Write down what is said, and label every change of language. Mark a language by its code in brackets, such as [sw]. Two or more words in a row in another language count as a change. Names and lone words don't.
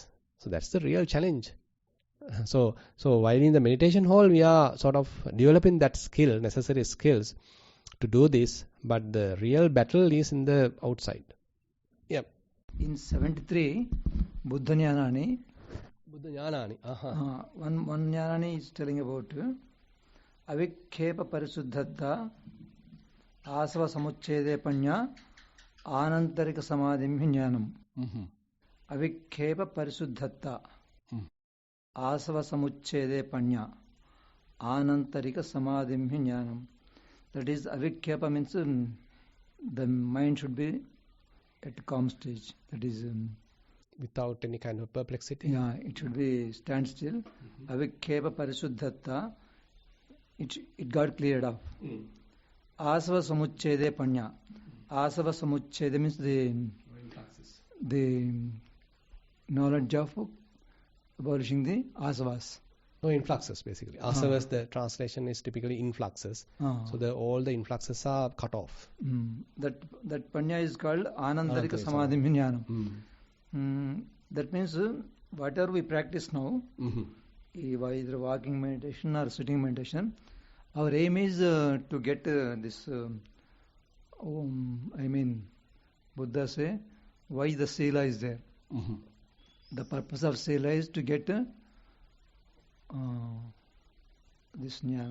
[en] So that's the real challenge. So while in the meditation hall, we are sort of developing that skill, necessary skills to do this, but the real battle is in the outside. Yeah. In 73, Buddha Jnanani, one Jnanani is telling about [pi] avikhepa parisuddhatta asava samuchchede panya anantarika samadhim jnanam. Avikhepa parisuddhatta asava samuchchede panya anantarika samadhim jnanam. [en] That is, avikhepa means the mind should be at calm stage. That is without any kind of perplexity. Yeah, it should be standstill. [pi] Avikhepa parisuddhatta. [en] It got cleared up. [pi] Asava samuchchede panya. Asava samuchchede [en] means the knowledge of abolishing the asavas. No, influxes basically. Asavas, the translation is typically influxes. So all the influxes are cut off. That panya is called [pi] anantarika samadhi jnanam. [en] That means whatever we practice now, either walking meditation or sitting meditation, our aim is to get this. Buddha say, why the sila is there? The purpose of sila is to get this jnana.